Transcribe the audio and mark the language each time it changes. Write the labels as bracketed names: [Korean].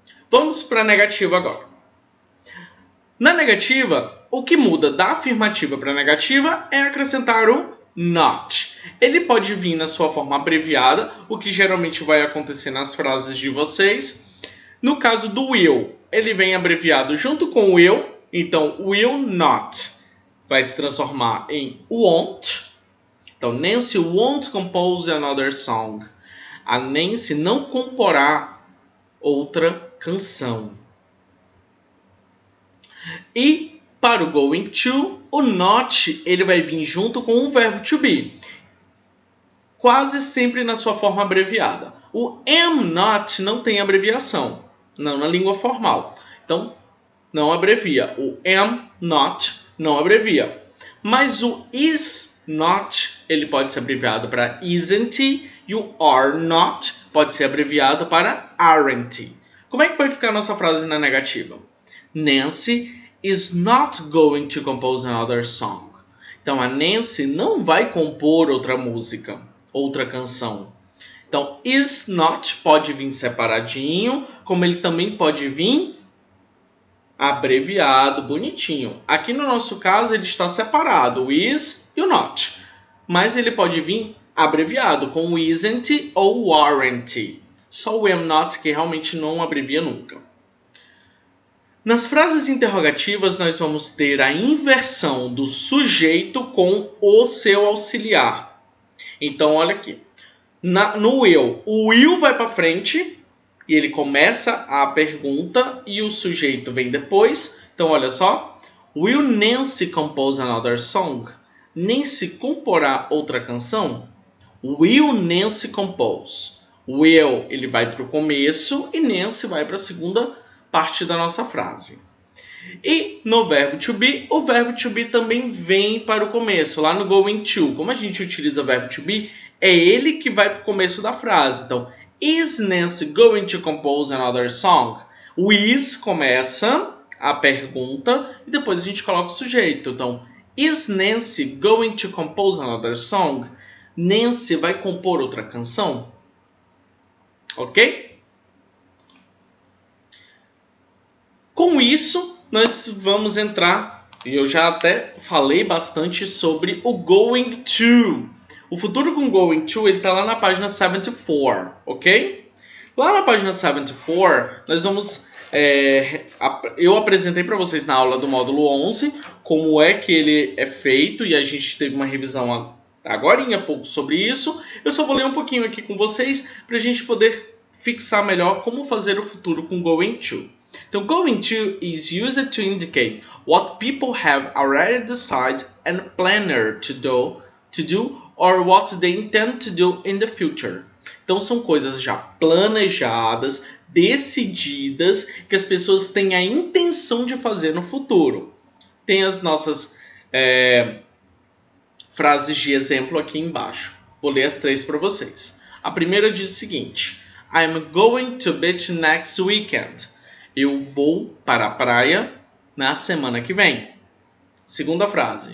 [Portuguese] Vamos para a negativa agora. Na negativa, o que muda da afirmativa para a negativa é acrescentar o not. Ele pode vir na sua forma abreviada, o que geralmente vai acontecer nas frases de vocês. No caso do will, ele vem abreviado junto com o will, então will not vai se transformar em won't. [English] Então, Nancy won't compose another song. [Portuguese] A Nancy não comporá outra canção. E para o going to, o not ele vai vir junto com o verbo to be. Quase sempre na sua forma abreviada. O am not não tem abreviação, não na língua formal. Então, não abrevia. O am not não abrevia. Mas o is not, ele pode ser abreviado para isn't, e o are not pode ser abreviado para aren't. Como é que vai ficar a nossa frase na negativa? [English] Nancy is not going to compose another song. [Portuguese] Então, a Nancy não vai compor outra música, outra canção. Então, is not pode vir separadinho, como ele também pode vir abreviado, bonitinho. Aqui no nosso caso ele está separado, o is e o not. Mas ele pode vir abreviado com o isn't ou o aren't. Só o am not que realmente não abrevia nunca. Nas frases interrogativas nós vamos ter a inversão do sujeito com o seu auxiliar. Então olha aqui. No will, o will vai para frente e ele começa a pergunta e o sujeito vem depois. Então olha só. [English] Will Nancy compose another song? [Portuguese] Nancy comporá outra canção? [English] Will Nancy compose? [Portuguese] Will ele vai para o começo e Nancy vai para a segunda parte da nossa frase. E no verbo to be, o verbo to be também vem para o começo, lá no going to. Como a gente utiliza o verbo to be, é ele que vai para o começo da frase. [English] Então, is Nancy going to compose another song? [Portuguese] O is começa a pergunta e depois a gente coloca o sujeito. [English] Então, is Nancy going to compose another song? [Portuguese] Nancy vai compor outra canção? Ok? Com isso, nós vamos entrar, e eu já até falei bastante sobre o going to. O futuro com going to, ele está lá na página 74, ok? Lá na página 74, nós vamos... eu apresentei para vocês na aula do módulo 11 como é que ele é feito, e a gente teve uma revisão agora há pouco sobre isso. Eu só vou ler um pouquinho aqui com vocês para a gente poder fixar melhor como fazer o futuro com going to. [English] Então, going to is used to indicate what people have already decided and planned to do or what they intend to do in the future. [Portuguese] Então, são coisas já planejadas, decididas, que as pessoas têm a intenção de fazer no futuro. Tem as nossas frases de exemplo aqui embaixo. Vou ler as 3 para vocês. A primeira diz o seguinte: [English] I'm going to beach next weekend. [Portuguese] Eu vou para a praia na semana que vem. Segunda frase.